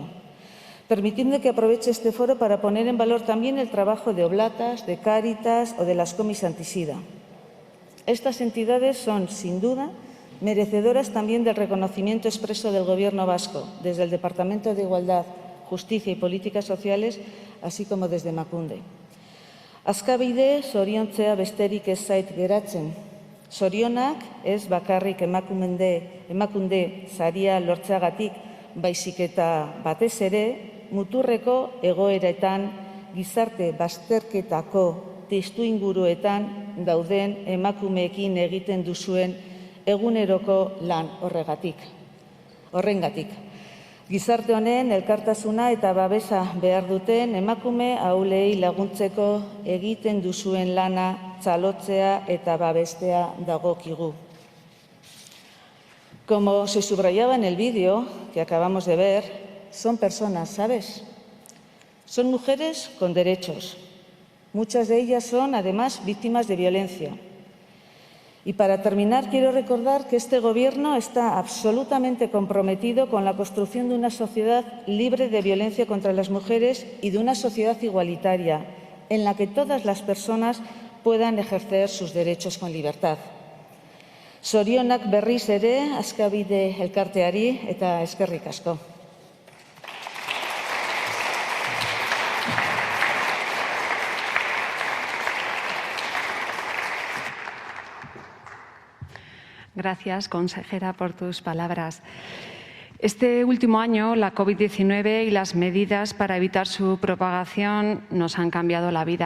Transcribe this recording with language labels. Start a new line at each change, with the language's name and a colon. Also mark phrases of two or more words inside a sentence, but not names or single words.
Spanish: Permitidme que aproveche este foro para poner en valor también el trabajo de Oblatas, de Cáritas o de las comis antisida. Estas entidades son, sin duda, merecedoras también del reconocimiento expreso del Gobierno vasco, desde el Departamento de Igualdad, Justicia y Políticas Sociales, así como desde Emakunde.
Basque: Azkabide zoriontzea besterik ez zait geratzen. Zorionak ez bakarrik Emakunde saria lortzeagatik, baizik eta batez ere, muturreko egoeretan, gizarte bazterketako testuinguruetan dauden emakumeekin egiten duzuen eguneroko lan horrengatik. Gizarte honen elkartasuna eta babesa behar duten emakume ahulei laguntzeko egiten duzuen lana txalotzea eta babestea dagokigu.
Spanish: Como se subrayaba en el vídeo que acabamos de ver, son personas, ¿sabes? Son mujeres con derechos. Muchas de ellas son, además, víctimas de violencia. Y para terminar, quiero recordar que este Gobierno está absolutamente comprometido con la construcción de una sociedad libre de violencia contra las mujeres y de una sociedad igualitaria, en la que todas las personas puedan ejercer sus derechos con libertad.
Basque: Zorionak berriz ere, Azkabide elkarteari eta eskerrik asko.
Spanish: Gracias, consejera, por tus palabras. Este último año, la COVID-19 y las medidas para evitar su propagación nos han cambiado la vida.